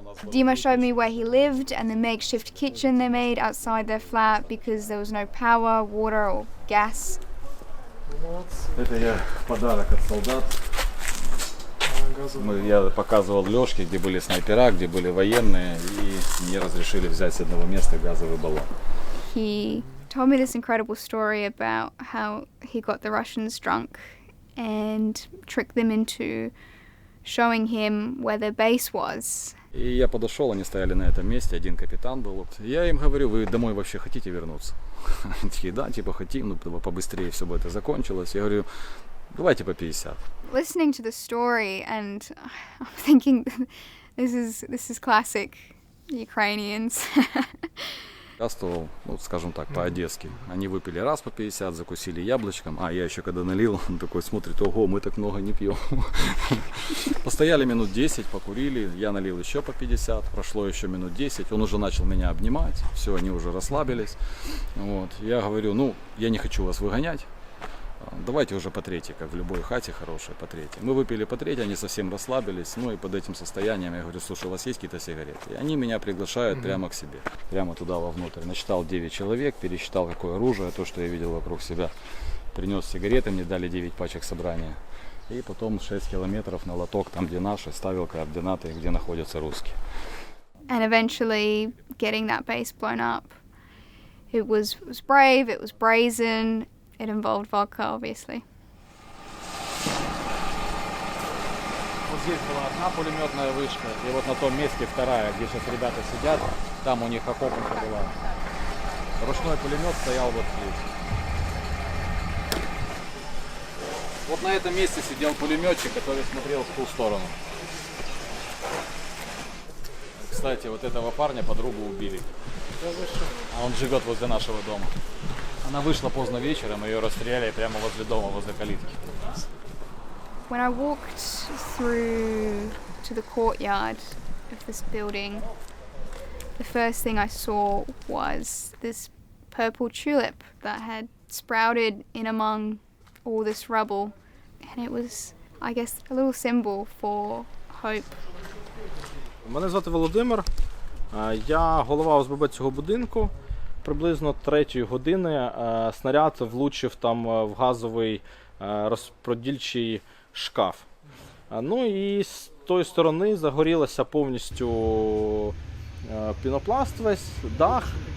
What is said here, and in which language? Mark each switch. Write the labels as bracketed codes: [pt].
[en] Dima showed me where he lived and the makeshift kitchen they made outside their flat because there was no power, water or gas. [ru] Это я подарок от солдат. Я показывал лёжки, где были снайпера, где были военные, и мне разрешили взять с одного места газовый баллон. [en] He told me this incredible story about how he got the Russians drunk and tricked them into showing him where their base was. [ru] И я подошел, они стояли на этом месте, один капитан был. Я им говорю, вы домой вообще хотите вернуться? Они такие, да, типа хотим, ну побыстрее все бы это закончилось. Я говорю, давайте по 50. [en] Listening to the story, and I'm thinking, this is classic Ukrainians. [ru] Участвовал, ну, скажем так, по-одесски. Они выпили раз по 50, закусили яблочком. А я еще когда налил, он такой смотрит, ого, мы так много не пьем. Постояли минут 10, покурили, я налил еще по 50, прошло еще минут 10, он уже начал меня обнимать, все, они уже расслабились. Вот. Я говорю, ну, я не хочу вас выгонять. Давайте уже по третьей, как в любой хате хорошей, по третьей. Мы выпили по третьей, они совсем расслабились, ну и под этим состоянием я говорю, слушай, у вас есть какие-то сигареты? И они меня приглашают прямо к себе, прямо туда вовнутрь. Насчитал 9 человек, пересчитал, какое оружие, то, что я видел вокруг себя. Принес сигареты, мне дали 9 пачек собрания. И потом 6 километров на лоток, там где наши, ставил координаты, где находятся русские. [en] And eventually getting that base blown up. It was brave, it was brazen. It involved vodka, obviously. [ru] Вот здесь была одна пулеметная вышка, и вот на том месте вторая, где сейчас ребята сидят, там у них окопанка была. Ручной пулемет стоял вот здесь. Вот на этом месте сидел пулеметчик, который смотрел в ту сторону. Кстати, вот этого парня подругу убили. А он живет возле нашего дома. Она вышла поздно вечером, ее расстреляли прямо возле дома, возле калитки. [en] When I walked through to the courtyard of this building, the first thing I saw was this purple tulip that had sprouted in among all this rubble, and it was, I guess, a little symbol for hope. [uk] Мене звати Володимир, я голова ОСББ цього будинку. Приблизно 3-ї години снаряд влучив там в газовий розподільчий шкаф. Ну і з тої сторони загорілося повністю пінопласт весь, дах.